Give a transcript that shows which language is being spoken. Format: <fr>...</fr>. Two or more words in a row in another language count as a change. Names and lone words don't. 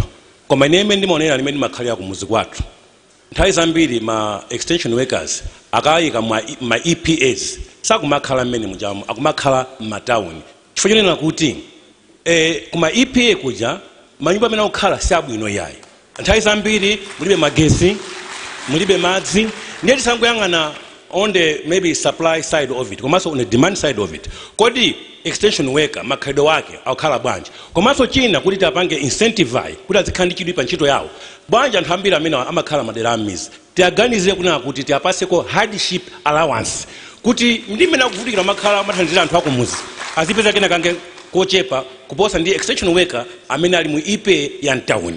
<ny>Koma ine ndimaonera limene makhalira kumuzi kwathu nthawi zambiri ma</ny> <en>extension workers</en> <ny>akayika ma EPAs sakumakhala mmene mujamu akumakhala m'matawuni. Chifukwa chonena kuti kuma EPA kuja manyumba amene akukhala si abwino yayi. Nthawi zambiri mulibe magesi, mulibe madzi, ndiye tisangoyang'ana</ny> <en>on the maybe supply side of it,</en> <ny>komanso</ny> <en>on the demand side of it.</en> <ny>Kodi</ny> <en>extension worker</en> <ny>makhalidwe wake akukhala bwanji, komanso china kuti tiapange incentivize kuti azikhandikidwe pa ntchito yawo bwanji anthu ambiri amene amakhala madera amizi tiaganizire kunena kuti tiapaseko</ny> <en>hardship allowance</en> <ny>kuti ndimene akuvutikira makhala mathandizira anthu akumuzi azipeza kena kange kochepa kuposa ndi</ny> <en>extension worker</en> <ny>amene ali mu EPA ya mtawuni.</ny>